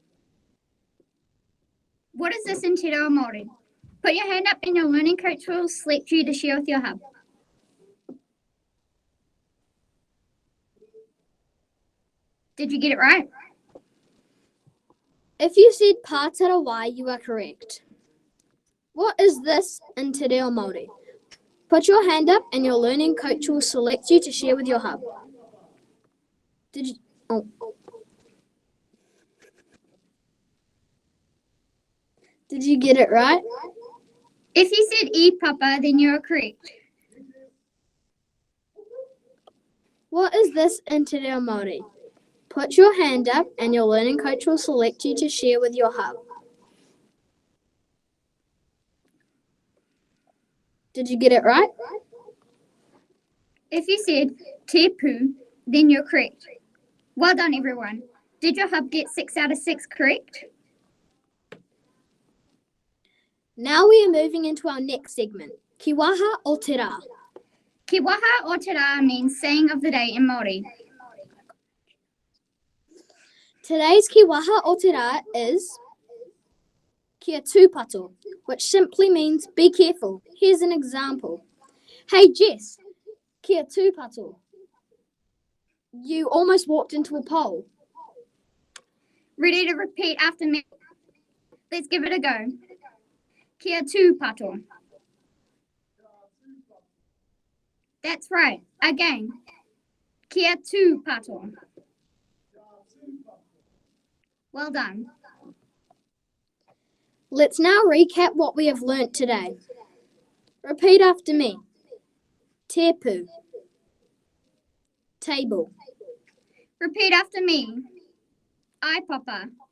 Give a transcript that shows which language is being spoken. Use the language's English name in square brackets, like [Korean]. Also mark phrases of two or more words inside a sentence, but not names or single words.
[English] What is this in Te Reo Māori? Put your hand up and your learning coach will select you to share with your hub. Did you get it right? If you said [Māori] pātara wai, [English] you are correct. What is this in Te Reo Māori? Put your hand up and your learning coach will select you to share with your hub. Did you... Oh. Did you get it right? If you said [Māori] e papa, [English] then you're correct. What is this in Te Reo Māori? Put your hand up and your learning coach will select you to share with your hub. Did you get it right? If you said [Māori] te pū, [English] then you're correct. Well done, everyone. Did your hub get 6 out of 6 correct? Now we are moving into our next segment, [Māori] Ki waha o te rā. Ki waha o te rā [English] means saying of the day in Māori. Today's [Māori] ki waha o te rā [English] is [Māori] kia tūpato, [English] which simply means be careful. Here's an example. [Māori] Hey Jess, kia tūpato. [English] You almost walked into a pole. Ready to repeat after me? Let's give it a go. [Māori] Kia tūpato. [English] That's right. Again. [Māori] Kia tūpato. [English] Well done. Let's now recap what we have learnt today. Repeat after me. Tepu. Table. Repeat after me. iPapa.